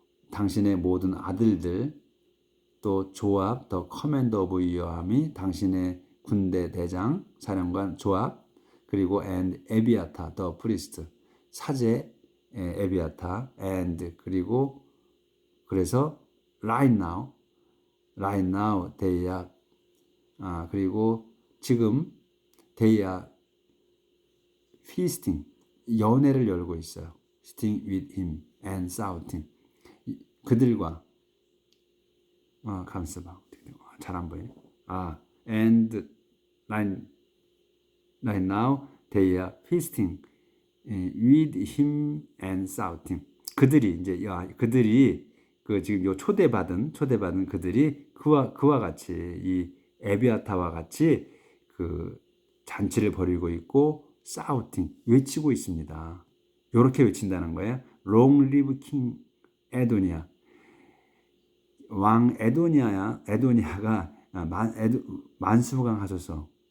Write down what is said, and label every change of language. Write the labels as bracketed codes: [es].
[ko] 당신의 모든 아들들 또 조압 [en] the commander of your army [ko] 당신의 군대 대장 사령관 조압 그리고 and 에비아타 [en] the priest [ko] 사제 에비아타 and 그리고 그래서 [en] right now they are [ko] 그리고 지금 [en] they are feasting [ko] 연회를 열고 있어요. [en] sitting with him and shouting [ko] 그들과 감사봐 잘 안 보이네. [en] and right now they are feasting with him and shouting. [ko] 그들이 그 지금 요 초대받은 그들이 그와 같이 이 에비아타와 같이 그 잔치를 벌이고 있고 [en] shouting [ko] 외치고 있습니다. 요렇게 외친다는 거예요. [en] Long live King 에도니아. [ko] 왕 에도니아가 만수무강하소서.